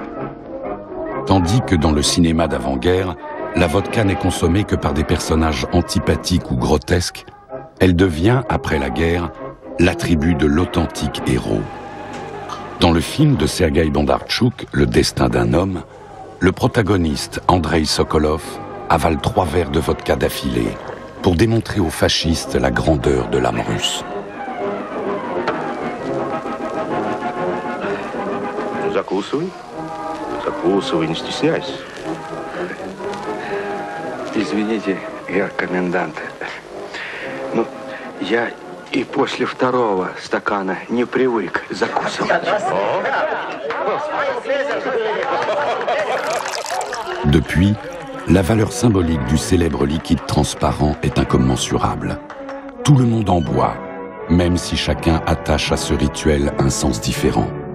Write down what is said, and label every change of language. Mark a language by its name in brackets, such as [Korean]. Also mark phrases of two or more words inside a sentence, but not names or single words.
[French] Tandis que dans le cinéma d'avant-guerre, la vodka n'est consommée que par des personnages antipathiques ou grotesques, elle devient, après la guerre, l'attribut de l'authentique héros. Dans le film de Sergueï Bondarchuk, Le destin d'un homme, le protagoniste, Andrei Sokolov, avale 3 verres de vodka d'affilée pour démontrer aux fascistes la grandeur de l'âme russe. [Russian] Закусывай. Закусывай, не стесняйся. Извините, герр комендант. Ну, я и после 2-го стакана не привык закусывать. [French] Depuis, la valeur symbolique du célèbre liquide transparent est incommensurable. Tout le monde en boit, même si chacun attache à ce rituel un sens différent.